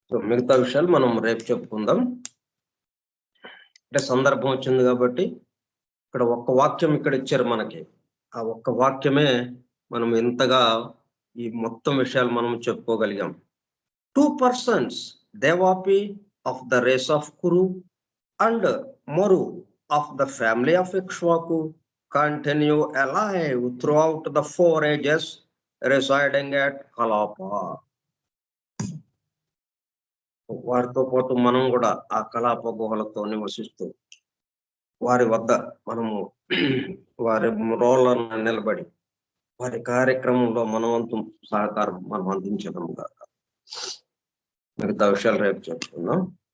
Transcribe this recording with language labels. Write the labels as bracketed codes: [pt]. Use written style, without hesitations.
[te] మిగతా విషయాలు మనం రేపు చెప్పుకుందాం. అంటే సందర్భం వచ్చింది కాబట్టి ఇక్కడ ఒక్క వాక్యం ఇక్కడ ఇచ్చారు మనకి. ఆ ఒక్క వాక్యమే మనం ఎంతగా ఈ మొత్తం విషయాలు మనం చెప్పుకోగలిగాం. [en] 2 persons, Devapi of the race of Kuru and Maru of the family of Ikshvaku, continue alive throughout the 4 ages, residing at Kalapa. [te] వారితో పాటు మనం కూడా ఆ కలాప గుహలతో నివసిస్తూ వారి వద్ద మనము వారి రోళ్ళను నిలబడి వారి కార్యక్రమంలో మనవంతు సహకారం మనం అందించడం కాక మిగతా విషయాలు రేపు చెప్పుకుందాం.